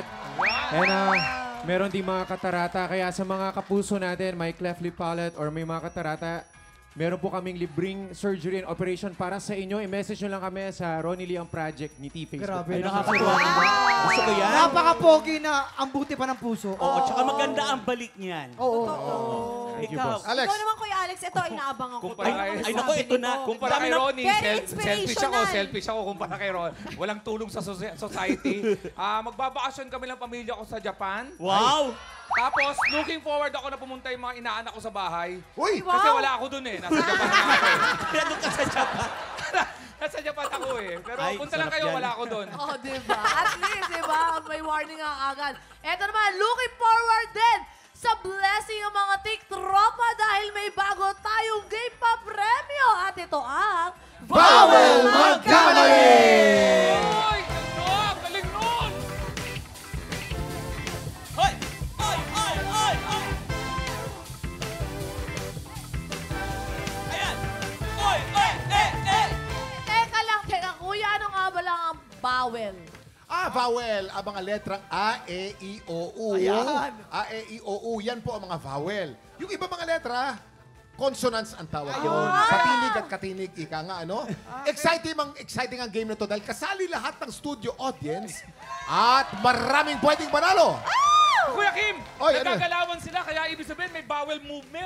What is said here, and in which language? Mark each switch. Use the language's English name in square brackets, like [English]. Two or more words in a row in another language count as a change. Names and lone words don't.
[Filipino] And meron din mga katarata. Kaya sa mga kapuso natin, may cleft lip palate or may mga katarata, meron po kaming libreng [English] surgery and operation [Filipino] para sa inyo. I-message nyo lang kami sa Ronnie Liang Project ni T-Facebook. Grabe. Ay, nakakatuwa naman. Gusto ko yan. Napaka-pogi na ang buti pa ng puso. Oo, tsaka maganda ang balik niyan. Oo. [English] Thank you, [Filipino] Ikaw. boss. Alex, Ikaw naman, Kuya Alex, ito, inaabangan ko. Kumpara to. kay- Ay, naku, ito na. Kumpara Dami kay na- Ronnie, Very selfish inspirational. selfish ako kumpara kay Ron. Walang tulong sa society. Magbabakasyon kami ng pamilya ko sa Japan. Wow! Tapos, [English] looking forward [Filipino] ako na pumunta yung mga inaanak ko sa bahay. uy! Wow. Kasi wala ako dun eh. Nasa Japan na ako eh. Kaya doon ka sa Japan. Nasa Japan ako eh. Pero Ay, punta lang sarap kayo, yan. wala ako dun. Oh, diba? At least, diba? May warning ang agad. Eto naman, [English] looking forward [Filipino] din sa blessing ng mga tiktropa dahil may bago tayong game pa premyo. At ito ang... Bawal magkamali! Ay, ganda! Galing nun! Hoy! Hoy! Hoy! Hoy! Hoy! Ayan! Hoy! Hoy! Teka, kuya, ano nga ba lang ang bawel? Vowel. Ang mga letrang A, E, I, O, U. Ayan. A, E, I, O, U. Yan po ang mga vowel. Yung iba mga letra, consonants ang tawag yun. Katinig at katinig, ika nga, ano? Exciting ang game na to dahil kasali lahat ng [English] studio audience [Filipino] at maraming pwedeng manalo. Kuya Kim, Oy, ano? nagagalawan sila kaya ibig sabihin may [English] bowel movement.